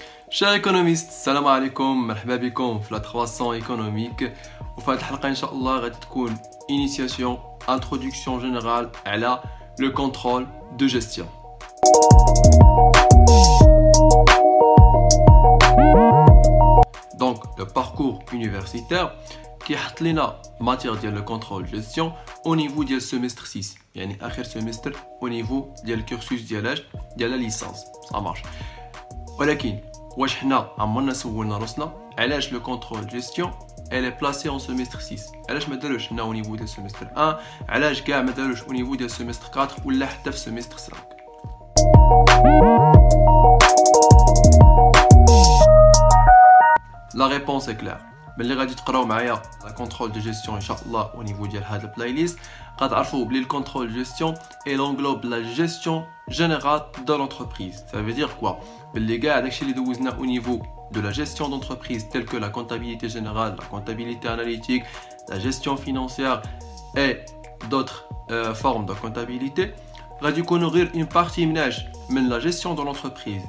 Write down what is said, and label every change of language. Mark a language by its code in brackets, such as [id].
[fr] Chers économistes, salam alaikum, [ar] مرحبا بكم في [fr] la 300 économique. [ar] وفي هذه الحلقة إن شاء الله غادي تكون [fr] initiation, introduction générale [ar] على le contrôle de gestion. [fr] Donc le parcours universitaire qui حط لنا matière ديال le contrôle de gestion au niveau ديال semestre 6 يعني آخر semestre au niveau ديال الكورسوس ديال la licence. Ça marche. [ar] ولكن واش حنا عمرنا سولنا راسنا علاش لو كونترول جيستيون [fr] elle est placée en semestre 6 [ar] علاش ما داروش هنا au niveau ديال semestre 1 علاش كاع ما داروش au niveau ديال semestre 4 ولا حتى في semestre 5. [fr] La réponse est claire. [ar] ملي غادي تقراو معايا لا كونترول دو جيستيون ان شاء الله au niveau ديال هذا البلاي ليست غتعرفوا بلي الكونترول جيستيون [fr] et l'englobe la gestion générale de l'entreprise. Ça veut dire quoi? [ar] باللي كاع داكشي اللي دوزنا [fr] au niveau de la gestion d'entreprise telle que la comptabilité générale, la comptabilité analytique, la gestion financière et d'autres formes de comptabilité غادي يكونوا غير une partie من la gestion de l'entreprise.